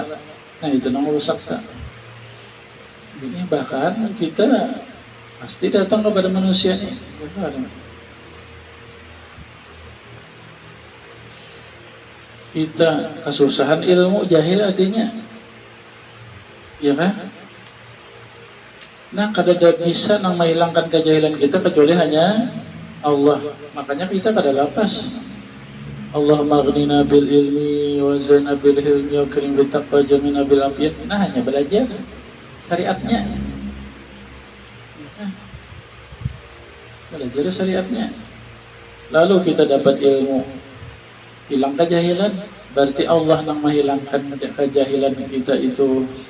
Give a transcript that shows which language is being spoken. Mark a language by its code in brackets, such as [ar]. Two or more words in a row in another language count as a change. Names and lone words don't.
[id] Nah itu yang rusak tak. Ini bahkan kita pasti datang kepada manusia nih. Kita kesusahan ilmu, jahil artinya, ya kan? Nah, kada bisa nang menghilangkan kejahilan kita kecuali hanya Allah. Makanya kita kada lapas. [ar] اللهم أغننا بالعلم وزينا بالحلم وكرم بالتقوى جملنا بالعافية. [id] Nah, hanya belajar syariatnya. Belajar syariatnya. Lalu kita dapat ilmu, hilang kejahilan, berarti Allah yang menghilangkan kejahilan kita itu.